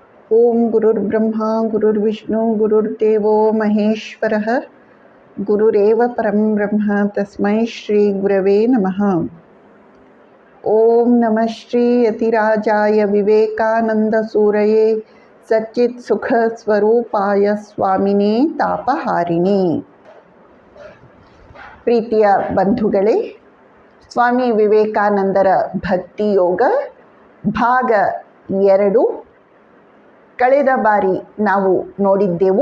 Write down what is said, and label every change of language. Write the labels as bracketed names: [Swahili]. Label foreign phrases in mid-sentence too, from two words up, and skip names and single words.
[Sanskrit] ಓಂ ಗುರುರ್ಬ್ರಹ್ಮ ಗುರುರ್ವಿಷ್ಣು ಗುರುರ್ದೇವೋ ಮಹೇಶ್ವರಃ ಗುರುರೇವ ಪರಂ ಬ್ರಹ್ಮ ತಸ್ಮೈ ಶ್ರೀ ಗುರವೇ ನಮಃ. ಓಂ ನಮಃ ಶ್ರೀ ಯತಿರಾಜಾಯ ವಿವೇಕಾನಂದ ಸೂರಯೇ ಸಚ್ಚಿತ್ ಸುಖ ಸ್ವರೂಪಾಯ ಸ್ವಾಮಿನೇ ತಾಪಹಾರಿಣಿ. [Kannada] ಪ್ರೀತಿಯ ಬಂಧುಗಳೇ, ಸ್ವಾಮಿ ವಿವೇಕಾನಂದರ ಭಕ್ತಿ ಯೋಗ ಭಾಗ 2 ಕಳೆದ ಬಾರಿ ನಾವು ನೋಡಿದ್ದೆವು.